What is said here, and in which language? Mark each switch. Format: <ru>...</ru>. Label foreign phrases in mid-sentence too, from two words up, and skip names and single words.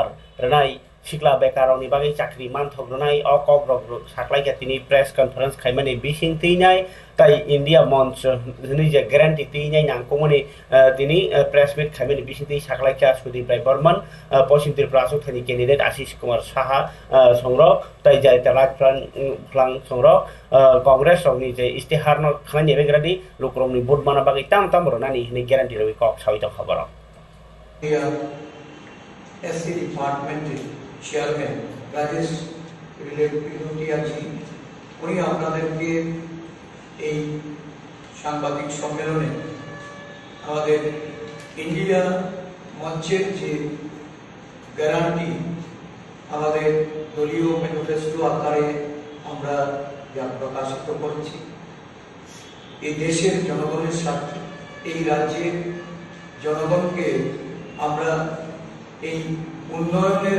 <trp>renai sikla bekaroni bagi chakri manthok renai okok rok saklai ke tini</trp> <en>press conference</en> <trp>khaimani bising tinai tai India monch ni je guarantee tinai nangkomani tini</trp> <en>press meet</en> <trp>khaimani bising ti saklai ka Sudip Rai Burman Posim Tripura Asok Thani candidate Ashish Kumar Saha songro tai jai talak phlang songro Congress rok ni je istihar no khani begradi lokrom ni vote mana bagi tam ronani ni guarantee roi kok sawita khabar</trp> <en>SC department</en> <bn>চেয়ারম্যান রাজেশ রিলেটিয়া জি উনি আপনাদেরকে এই সাংবাদিক সম্মেলনে আমাদের ইন্ডিয়া মঞ্চের যে গ্যারান্টি আমাদের দলীয় ম্যানিফেস্টো আকারে আমরা যা প্রকাশিত করেছি এই দেশের জনগণের স্বার্থে এই রাজ্যের জনগণকে আমরা এই উন্নয়নের</bn>